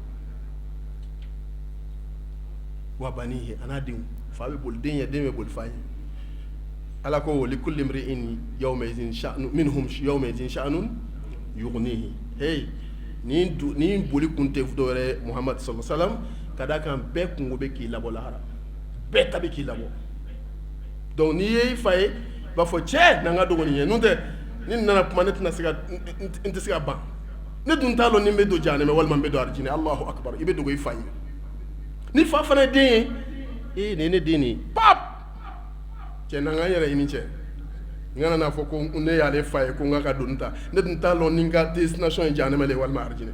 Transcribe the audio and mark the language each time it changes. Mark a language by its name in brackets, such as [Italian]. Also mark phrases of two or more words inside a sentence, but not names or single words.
[Arabic] وبنيه, [Bambara] a n'a denw, fa bɛ boli den ye, den bɛ boli fa ye. Ala ko [Arabic] لكل امرئ يومئذ شأن منهم يومئذ شأن يغنيه. [Bambara] Hey, ni boli kun tɛ dɔ wɛrɛ Muhammad [Arabic] صلى الله عليه وسلم, [Bambara] ka d'a kan bɛɛ kungo bɛ k'i labɔ lahara, bɛɛ ta bɛ k'i labɔ. Donc n'i ye i fa ye i b'a fɔ cɛ n'an ka dogo nin ye, n'o tɛ ni nin nana kuma ne tɛna se ka n tɛ se ka ban, ne dun t'a dɔn ni n bɛ don jahanɛmɛ walima n bɛ don arijinɛ. [Arabic] الله أكبر, [Bambara] i bɛ dogo i fa ye. Ni fa fana ye den ye, nin ye ne den de ye, pap, cɛ n'an k'an yɛrɛ ɲini cɛ, n kana n'a fɔ ko ne y'ale fa ye ko n ka donni ta, ne dun t'a dɔn ni n ka destination ye jahanɛmɛ le walima arijinɛ.